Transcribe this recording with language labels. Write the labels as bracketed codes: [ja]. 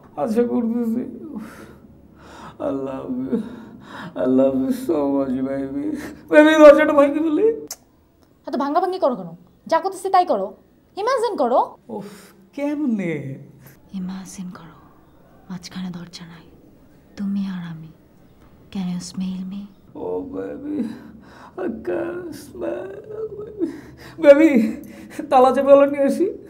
[bn] আশা করতেছি। [en] I love you so much, baby. [bn] Baby, দরজাটা ভেঙে ফেলি। এত ভাঙ্গা ভাঙ্গি করো কেন? যা করতেছি তাই করো। ইমাজিন করো। উফ, কেমনে? ইমাজিন করো মাঝখানে দরজা নাই, তুমি আর আমি। [en] Can you smell me? Oh, baby, I can't smell, baby. [bn] Baby, তালা চেপে নিয়ে আসি।